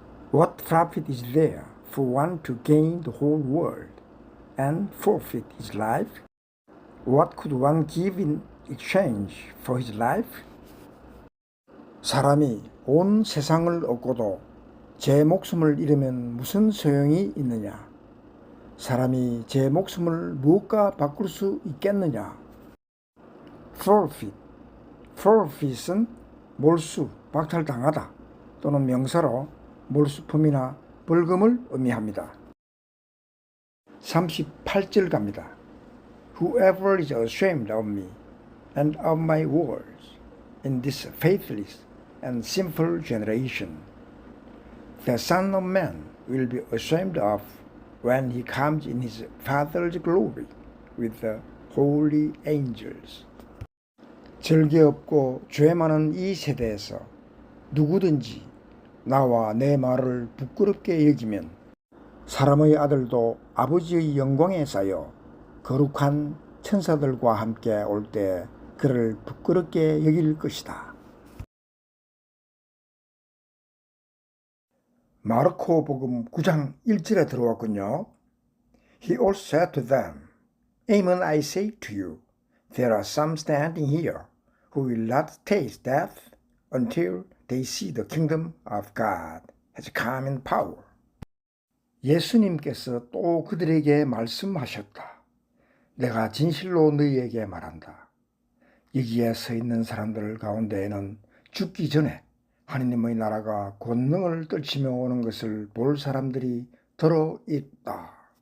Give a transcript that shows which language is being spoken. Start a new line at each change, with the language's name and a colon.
English: What profit is there for one to gain the whole world and forfeit his life? What could one give in exchange for his life?
Korean: 사람이 온 세상을 얻고도 제 목숨을 잃으면 무슨 소용이 있느냐? 사람이 제 목숨을 무엇과 바꿀 수 있겠느냐? forfeit은 몰수, 박탈당하다 또는 명사로 몰수품이나 벌금을 의미합니다. 38절 갑니다.
English: Whoever is ashamed of me and of my words in this faithless and sinful generation, the Son of Man will be ashamed of when he comes in his Father's glory with the holy angels.
Korean: 절개 없고 죄 많은 이 세대에서 누구든지 나와 내 말을 부끄럽게 여기면 사람의 아들도 아버지의 영광에 쌓여 거룩한 천사들과 함께 올 때 그를 부끄럽게 여길 것이다. 마르코 복음 9장 1절에 들어왔군요.
English: He also said to them, Amen I say to you, there are some standing here who will not taste death until they see the kingdom of God has come in power.
Korean: 예수님께서 또 그들에게 말씀하셨다. 내가 진실로 너희에게 말한다. 여기에 서 있는 사람들 가운데에는 죽기 전에 하느님의 나라가 권능을 떨치며 오는 것을 볼 사람들이 더러 있다.